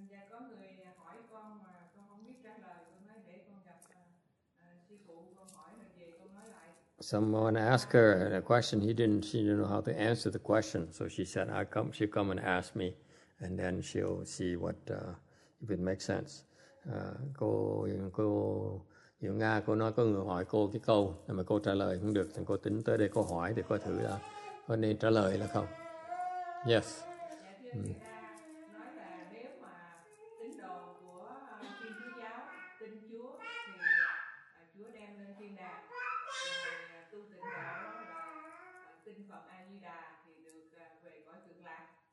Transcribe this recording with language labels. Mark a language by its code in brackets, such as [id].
[vi] Có người hỏi con mà con không biết trả lời, con nói để con gặp sư phụ con hỏi rồi về con nói lại. [en] Someone asked her a question. She didn't know how to answer the question, so she said, she'll come and ask me, and then she'll see what if it makes sense. [vi] Cô Diệu Nga, cô nói có người hỏi cô cái câu mà cô trả lời không được, thì cô tính tới đây cô hỏi để coi thử là có nên trả lời là không. [en] Yes. [vi] Nói là nếu mà tín đồ của Thiên Chúa giáo tin Chúa thì Chúa đem lên thiên đàng, rồi tu Tịnh độ là tin Phật A Di Đà thì được về cõi Cực Lạc.